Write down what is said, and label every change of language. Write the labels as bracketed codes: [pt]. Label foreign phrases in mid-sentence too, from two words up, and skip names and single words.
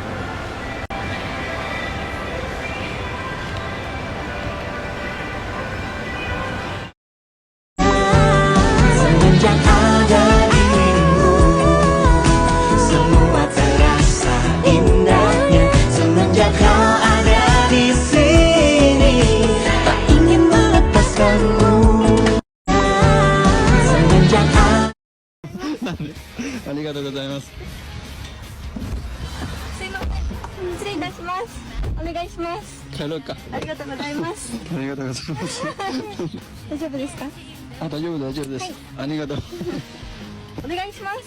[id] Semenjak ada dirimu, semua terasa indahnya. Semenjak kau ada di sini, tak ingin melepaskanmu. Semenjak [ja] ありがとうございます。すいません、失礼いたします。お願いします。帰ろうか。ありがとうございます。ありがとうございます。大丈夫ですか？あ、大丈夫大丈夫です。ありがとう。お願いします。